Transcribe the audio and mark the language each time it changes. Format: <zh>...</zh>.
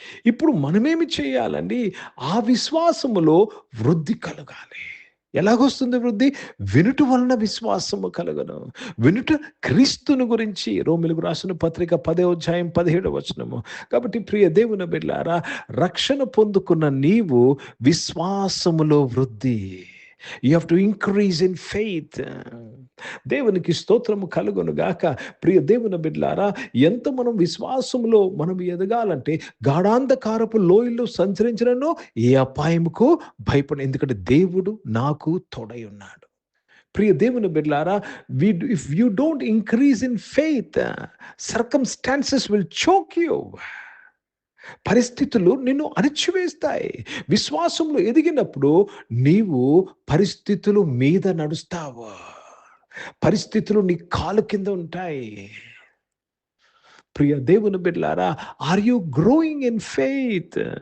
<te>ఇప్పుడు మనమేమి చేయాలండి? ఆ విశ్వాసములో వృద్ధి కలగాలి. ఎలాగొస్తుంది వృద్ధి? వినుట వలన విశ్వాసము కలుగును. వినుట క్రీస్తుని గురించి. రోమీలకు రాసిన పత్రిక 10వ అధ్యాయం 17వ వచనము. కాబట్టి ప్రియ దేవుని బిడ్డలారా, రక్షణ పొందుకున్న నీవు విశ్వాసములో వృద్ధి.</te> <en>You have to increase in faith.</en> <te>దేవునికి స్తోత్రము కలుగును గాక. ప్రియ దేవుని బిడ్డలారా, ఎంత మనం విశ్వాసంలో మనం ఎదగాలంటే గాఢాంధకారపు లోయల్లో సంచరించినను ఏ అపాయముకు భయపడ, ఎందుకంటే దేవుడు నాకు తోడై ఉన్నాడు. ప్రియ దేవుని బిడ్డలారా,</te> <en>if you don't increase in faith, circumstances will choke you.</en> <te>పరిస్థితులు నిన్ను అణిచివేస్తాయి. విశ్వాసంలో ఎదిగినప్పుడు నీవు పరిస్థితులు మీద నడుస్తావు. పరిస్థితులు నీ కాలు కింద ఉంటాయి. ప్రియ దేవుని బిడ్డలారా,</te> <en>Are you growing in faith?</en>